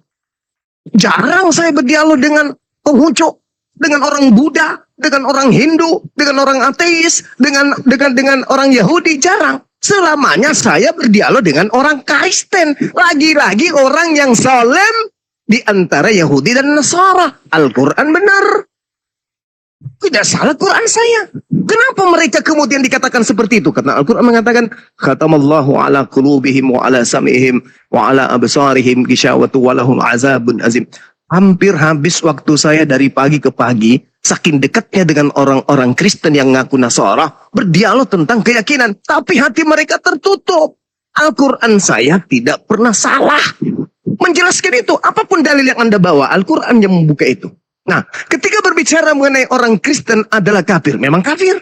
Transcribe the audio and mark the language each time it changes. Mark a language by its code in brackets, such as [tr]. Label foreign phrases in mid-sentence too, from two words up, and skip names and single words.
[id] Jarang saya berdialog dengan Konghucu, dengan orang Buddha, dengan orang Hindu, dengan orang ateis, dengan orang Yahudi, jarang. Selamanya saya berdialog dengan orang Kristen. Lagi-lagi orang yang salem di antara Yahudi dan Nasara. Al-Quran benar. Tidak salah Quran saya. Kenapa mereka kemudian dikatakan seperti itu? Karena Al-Quran mengatakan, [ar] ختم الله على قلوبهم وعلى سمعهم وعلى أبصارهم غشاوة ولهم عذاب عظيم. [id] Hampir habis waktu saya dari pagi ke pagi, saking dekatnya dengan orang-orang Kristen yang ngaku Nasara, berdialog tentang keyakinan. Tapi hati mereka tertutup. Al-Quran saya tidak pernah salah menjelaskan itu. Apapun dalil yang Anda bawa, Al-Quran yang membuka itu. Nah, ketika berbicara mengenai orang Kristen adalah kafir, memang kafir.